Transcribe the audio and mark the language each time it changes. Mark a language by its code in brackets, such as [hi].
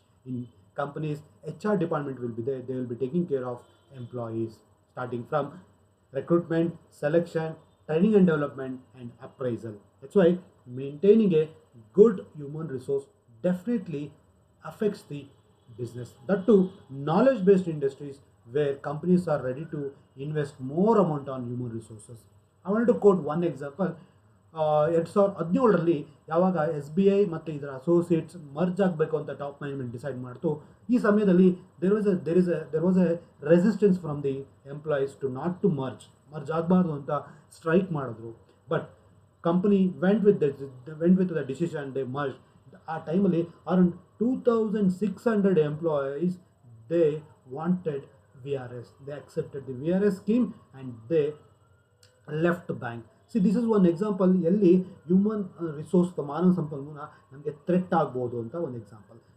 [en] In companies, HR department will be there. They will be taking care of employees, starting from recruitment, selection, training and development, and appraisal. That's why maintaining a good human resource definitely affects the business. That too, knowledge-based industries where companies are ready to invest more amount on human resources. I wanted to quote one example. [kn] 2017ರಲ್ಲಿ ಯಾವಾಗ S B I ಮತ್ತು ಇದರ associates merge ಆಗಬೇಕು ಅಂತ top management decide ಮಾಡ್ತು. ಈ ಸಮಯದಲ್ಲಿ [en] there was a resistance from the employees to not to merge [kn] ಆಗಬಾರ್ದು ಅಂತ ಸ್ಟ್ರೈಕ್ ಮಾಡಿದ್ರು. [en] But company went with the decision they merge. [kn] ಆ ಟೈಮಲ್ಲಿ [en] Around 2600 employees they wanted VRS. They accepted the VRS scheme and they left bank. See, this is one example [kn] ಎಲ್ಲಿ human resource ಮಾನವ ಸಂಪನ್ಮೂಲ ನಮಗೆ threat ಆಗ್ಬೋದು ಅಂತ ಒಂದು ಎಕ್ಸಾಂಪಲ್.